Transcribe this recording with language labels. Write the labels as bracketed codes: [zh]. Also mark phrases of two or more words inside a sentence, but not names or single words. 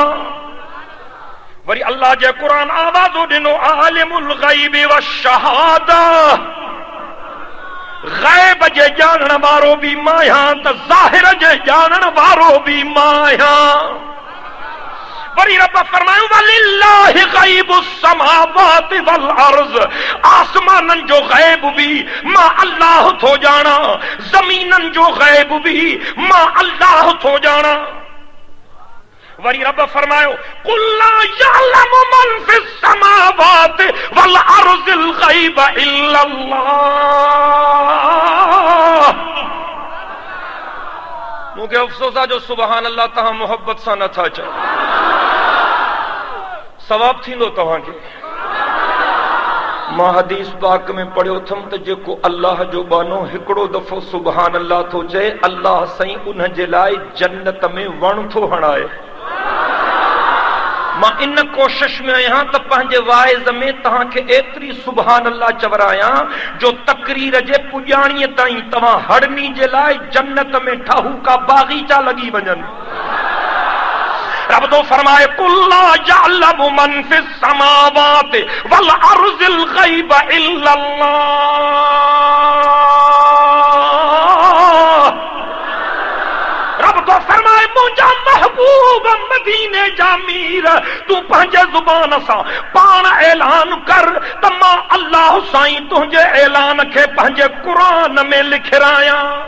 [sd] वरी अल्लाह जे क़ुरान आवाज़ो ॾिनो [ar] عالم الغيب والشهادة. [sd] ग़ैब जे ॼाणण वारो बि मां आहियां त ज़ाहिर जे ॼाणण वारो बि मां आहियां। वरी रब फरमायो [ar] ولله غيب السماوات والأرض. [sd] आसमाननि जो ग़ैब भी मां अल्लाह थो ॼाणा, ज़मीननि जो ग़ैब भी मां अल्लाह थो ॼाणा। वरी रब फरमायो [ar] قل لا يعلم من في السماوات والأرض الغيب إلا الله. [sd] मूंखे अफ़सोस आहे जो [ar] سبحان الله [sd] तव्हां मोहब्बत सां नथा चओ। सवाब थींदो तव्हांखे। मां हदीस पाक में पढ़ियो थम त जेको अल्लाह जो बानो हिकिड़ो दफ़ो [ar] سبحان الله [sd] थो चए, अल्लाह साईं उन जे लाइ जन्नत में वण थो हणाए। मां इन कोशिश में आहियां त पंहिंजे वाइज़ में तव्हांखे एतिरी [ar] سبحان الله [sd] चवरायां जो तकरीर जे पुॼाणीअ ताईं तव्हां हड़नी जे लाइ जन्नत में ठाहूका बागीचा लॻी वञनि। रब तो फरमाए [ar] قل لا يعلم من في السماوات والأرض الغيب إلا الله. [sd] रब तो फरमाए मुंहिंजा महबूब मदीने जा मीर तूं पंहिंजे ज़ुबान सां पाण ऐलान कर त मां अल्लाह साईं तुंहिंजे ऐलान खे पंहिंजे क़ुरान में लिखिरायां।